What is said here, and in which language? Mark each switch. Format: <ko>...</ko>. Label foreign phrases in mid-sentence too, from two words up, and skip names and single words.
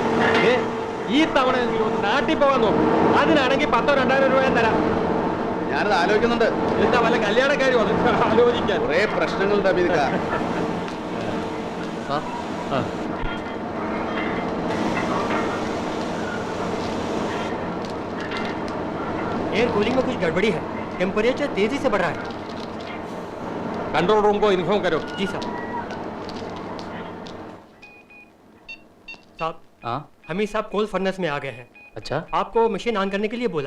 <ml>ഈ തവണ നാട്ടിൽ പോകാൻ നോക്കും. അതിനാണെങ്കിൽ 10,000 2,000 രൂപ തരാം. ഞാനത് ആലോചിക്കുന്നുണ്ട്. എന്താ വല്ല കല്യാണക്കാരും ആലോചിക്കാൻ? കുറേ പ്രശ്നങ്ങളുണ്ട് അമീദിക്ക.</ml> <hi>कूलिंग में कुछ गड़बड़ी है। टेम्परेचर तेजी से बढ़ रहा है।</hi> <en>control room</en> <hi>को इन्फॉर्म करो। जी साहब। साहब, हाँ हमीद साहब</hi> <en>coal furnace</en> <hi>में आ गए हैं। अच्छा आपको</hi> <en>machine on</en> <hi>करने के लिए बोला।</hi>